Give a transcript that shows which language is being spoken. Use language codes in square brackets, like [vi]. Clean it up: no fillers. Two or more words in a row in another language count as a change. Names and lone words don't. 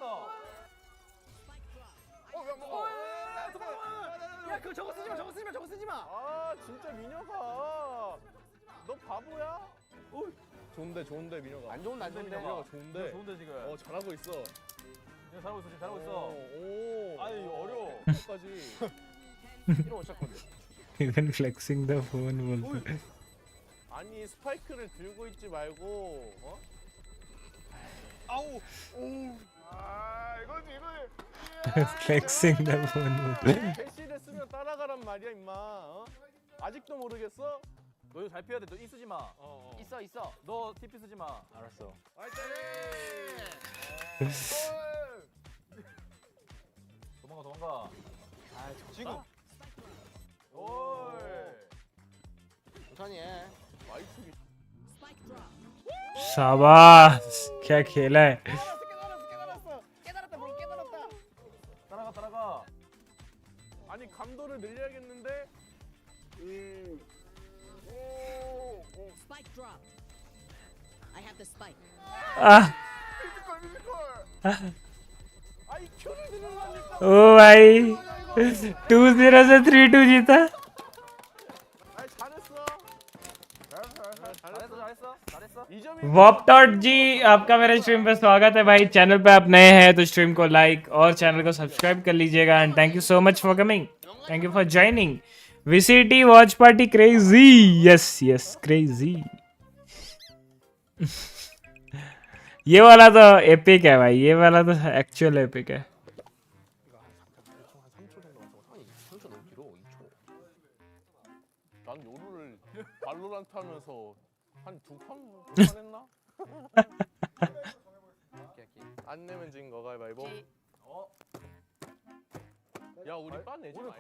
[ko] 야, 그거 저거 쓰지 마. 아, 진짜 민혁아. 너 바보야? 좋은데 민혁아. 안 좋은데 민혁아. 좋은데 지금. 잘하고 있어. 잘하고 있어. 오. 아니, 이거 어려워. 끝까지. 이러면 어쩔 건데. [en] Even flexing the phone बोलते [ko] 아니, 스파이크를 들고 있지 말고, 아우. 오. 아, 이거지. [en] flexing the phone बोलते [ko] 대시를 쓰면 따라가란 말이야, 임마. 아직도 모르겠어? 너 이거 잘 피해야 돼. 너 이 쓰지 마. 있어. 너 TP 쓰지 마. 알았어. 도망가. 아, 지금. 오이. 천천히 해. 마이크기. [hi] शाबाश क्या खेला है [ko] 깨달았다. 따라가. 아니, 감도를 늘려야겠는데. [en] Spike drop. I have the spike. [ko] 아이, 큐를 늘려라니까. [hi] ओ भाई 2-0 से 3-2 जीता [ko] 아이, 잘했어. [hi] वॉप जी आपका मेरे स्ट्रीम पे स्वागत है भाई चैनल पे आप नए हैं तो स्ट्रीम को लाइक और चैनल को सब्सक्राइब कर लीजिएगा [en] and thank you so much for coming thank you for joining VCT watch party crazy yes crazy [hi] ये वाला तो एपिक है भाई ये वाला तो [en] actual epic [hi] है [ko] 난 요루를 발로란트 하면서 한 2판 했나? 안 내면 진 거 가위바위보. 야, 우리 빠 내지 말자.